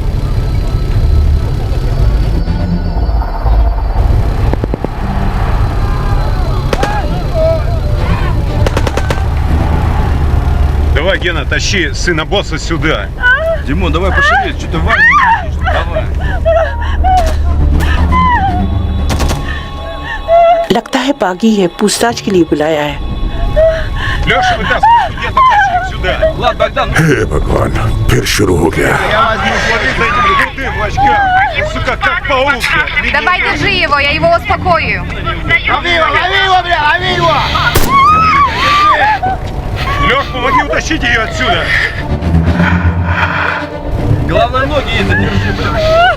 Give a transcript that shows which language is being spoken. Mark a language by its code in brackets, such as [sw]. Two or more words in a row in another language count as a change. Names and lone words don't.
[ru] Давай, Гена, тащи сына босса сюда. Димон, давай пошевелись, что ты в армии не нужно. Давай. [hi] लगता है बागी है, पूछताछ के लिए बुलाया है। [ru] Леша, вытаскивай студентов, тащи их сюда. Влад, Богдан, [hi] हे भगवान, फिर शुरू हो गया। [ru] я возьму, смотри за этим крутым в очках. Он, сука, как паук. Давай, держи его, я его успокою. Леш, помоги утащить ее отсюда. Главное, ноги ей задержи, блядь.